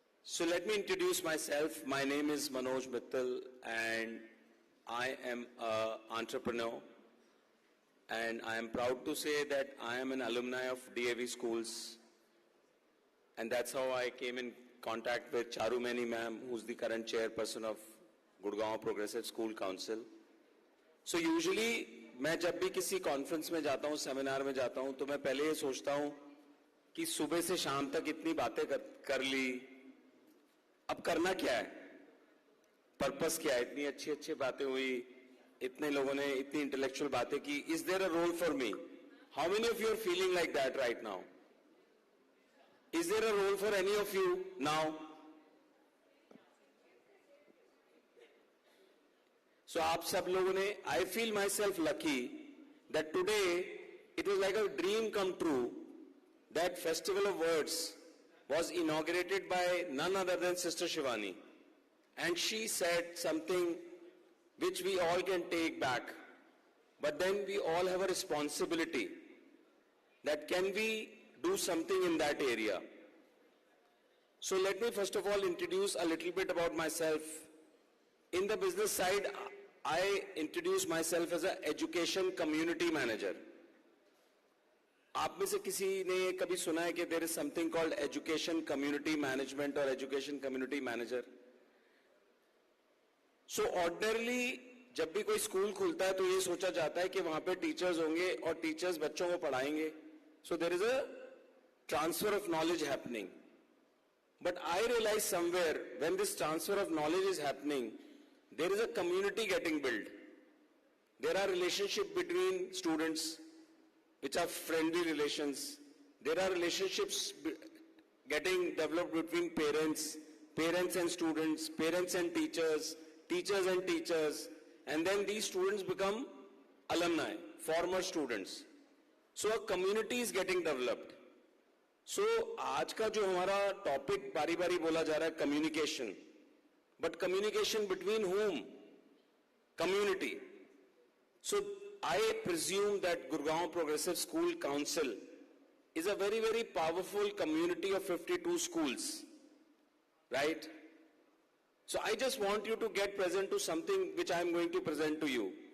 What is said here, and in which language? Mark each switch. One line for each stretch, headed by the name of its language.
English: So let me introduce myself. My name is Manoj Mittal and I am an entrepreneur. And I am proud to say that I am an alumni of DAV schools. And that's how I came in contact with Charumani ma'am, who's the current chairperson of Gurgaon Progressive School Council.
Hindi: So usually, मैं जब भी किसी conference में जाता हूँ, seminar में जाता हूँ, तो मैं पहले ये सोचता हूँ कि सुबह से शाम तक इतनी बातें कर ली, अब करना क्या है, पर्पस क्या है, इतनी अच्छी अच्छी बातें हुई, इतने लोगों ने इतनी इंटेलेक्चुअल बातें की,
English: is there a role for me? How many of you are feeling like that right now? Is there a role for any of you now? So
Hindi: आप सब लोगों ने,
English: I feel myself lucky that today it was like a dream come true that Festival of Words was inaugurated by none other than Sister Shivani. And she said something which we all can take back. But then we all have a responsibility that can we do something in that area. So let me first of all introduce a little bit about myself. In the business side, I introduce myself as an education community manager.
Hindi: आप में से किसी ने कभी सुना है कि
English: there is something called education community management or education community manager?
Hindi: So ordinarily जब भी कोई स्कूल खुलता है तो ये सोचा जाता है कि वहां पे टीचर्स होंगे और टीचर्स बच्चों को पढ़ाएंगे.
English: So there is a transfer of knowledge happening. But I realize somewhere when this transfer of knowledge is happening, there is a community getting built. There are relationships between students, which are friendly relations. There are relationships getting developed between parents, parents and students, parents and teachers, teachers and teachers, and then these students become alumni, former students. So a community is getting developed.
Hindi: So आज का जो हमारा topic बारी बारी बोला जा रहा है communication.
English: But communication between whom? Community. So I presume that Gurgaon Progressive School Council is a very, very powerful community of 52 schools. Right? So I just want you to get present to something which I am going to present to you.